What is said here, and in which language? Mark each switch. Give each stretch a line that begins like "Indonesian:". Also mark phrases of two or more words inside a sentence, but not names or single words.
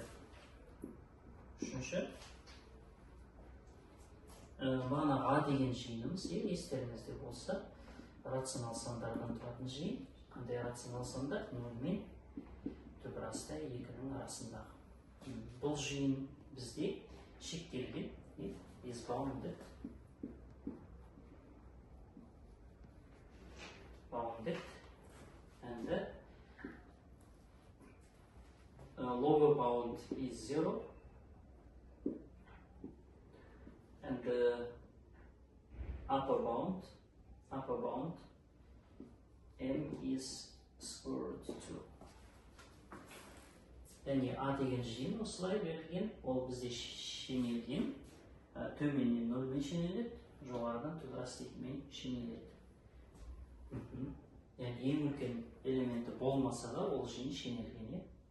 Kazakh: Үшінші, бағана А деген жиынымыз, естеріңізде болса, рационал сандардан тұратын жиын. Қандай рационал сандар? 0 мен түп расты 2-нің арасындағы. Бұл жиын бізде шектелген,
English: is bounded. And the lower bound is 0. And the upper bound m is square root 2.
Kazakh: Яғни А деген жиын осылай берілген, ол бізде шенелген, төменнен 0-мен шенеледі, жоғарыдан түбірас 2-мен шенеледі. Яғни ең үлкен элементі болмаса да ол жиын шенелген.